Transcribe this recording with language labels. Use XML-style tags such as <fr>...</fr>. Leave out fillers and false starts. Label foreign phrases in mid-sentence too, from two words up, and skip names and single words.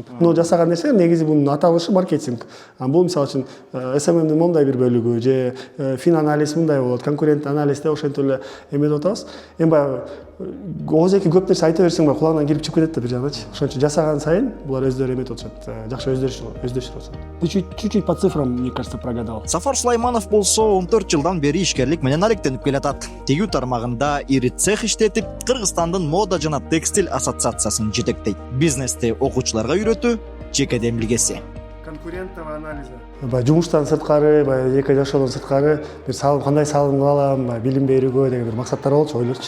<ky>Муну жасаган нерсе негизи бунун аталышы маркетинг. Бул мисалы үчүн SMM'дин мондай бир бөлүгү же фин-анализ мындай болот, конкурент анализде ошентип эле эметип атабыз. Эми баягы ооз эки көп нерсе айта берсең баягы кулагыңан кирип чыгып кетет да бир жагдачы. Ошон үчүн жасаган сайын булар өздөрү эметип атышат, жакшы өздөштүрүп атышат.</ky> <ru>Ты чуть-чуть по цифрам, мне кажется, прогадал.</ru> <ky>Сафар Сулайманов болсо 14 жылдан бери ишкерлик менен алектенип келатат. Тегүү тармагында ири цех иштетип, Кыргызстандын мода жана текстиль ассоциациясын жетектейт. Бизнести окуучуларга үйрөтүү жеке демилгеси. Конкуренттүү анализи. Жумуштан сырткары, жеке жашоодон сырткары бир салым, кандай салым кылалам, билим берүүгө деген бир максаттар болчу, ойлорчу.</ky>